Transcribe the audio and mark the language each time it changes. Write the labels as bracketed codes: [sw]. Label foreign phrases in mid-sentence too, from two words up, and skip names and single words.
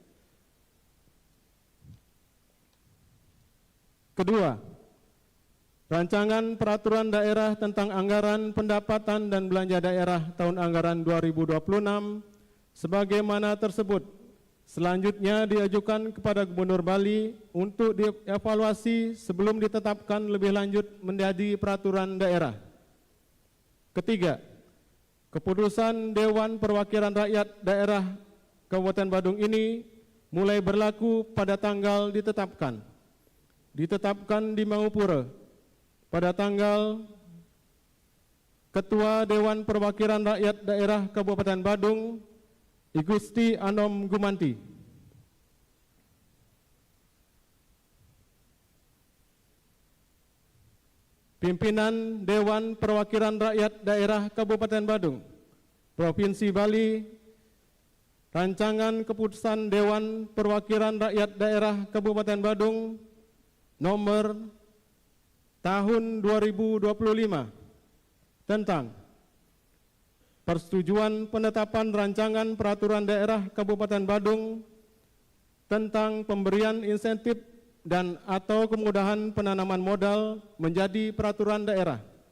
[id] Kedua, Rancangan Peraturan Daerah tentang Anggaran Pendapatan dan Belanja Daerah tahun anggaran 2026 sebagaimana tersebut selanjutnya diajukan kepada Gubernur Bali untuk dievaluasi sebelum ditetapkan lebih lanjut menjadi peraturan daerah. Ketiga, keputusan Dewan Perwakilan Rakyat Daerah Kabupaten Badung ini mulai berlaku pada tanggal ditetapkan di Mangupura pada tanggal Ketua Dewan Perwakilan Rakyat Daerah Kabupaten Badung, I Gusti Anom Gumanti. Pimpinan Dewan Perwakilan Rakyat Daerah Kabupaten Badung, Provinsi Bali, Rancangan Keputusan Dewan Perwakilan Rakyat Daerah Kabupaten Badung nomor tahun 2025 tentang persetujuan penetapan rancangan peraturan daerah Kabupaten Badung tentang pemberian insentif dan atau kemudahan penanaman modal menjadi peraturan daerah.